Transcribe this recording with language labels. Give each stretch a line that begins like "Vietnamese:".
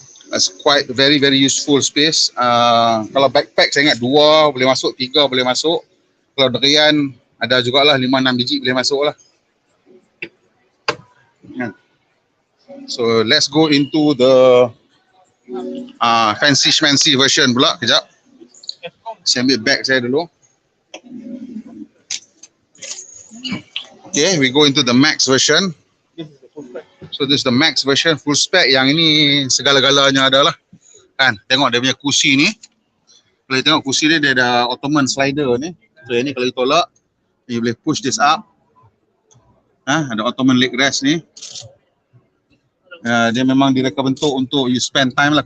English: It's quite very useful space.
Malay: Kalau backpack saya ingat 2 boleh masuk, 3 boleh masuk. Kalau durian ada jugalah 5-6 biji boleh masuk lah.
English: So let's go into the fancy schmancy version
Malay: pula. Kejap. Saya ambil bag saya dulu.
English: Okay, we go into the max version. So this is the max version full spec.
Malay: Yang ini segala-galanya adalah kan. Tengok dia punya kursi ni. Kalau tengok kursi dia ada ottoman slider ni. So yang ni kalau ditolak, you boleh
English: push this up.
Malay: Ada ottoman leg rest ni. Dia memang direkabentuk untuk
English: you spend time
Malay: lah.